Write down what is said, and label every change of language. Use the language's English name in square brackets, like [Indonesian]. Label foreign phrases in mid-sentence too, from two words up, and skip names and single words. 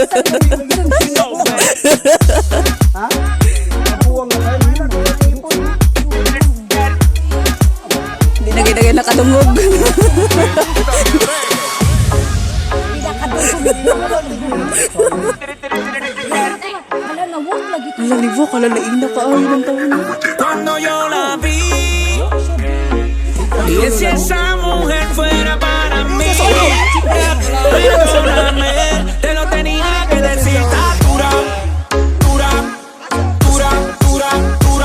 [Cebuano] Hindi na ginagay nakadungog. Wala libo, kalalain na kaayo ng taon. [Spanish] Cuando yo la vi, dije si esa mujer fuera para mí. Perdóname, te lo tenía que decir. Está dura, dura, dura, dura, dura.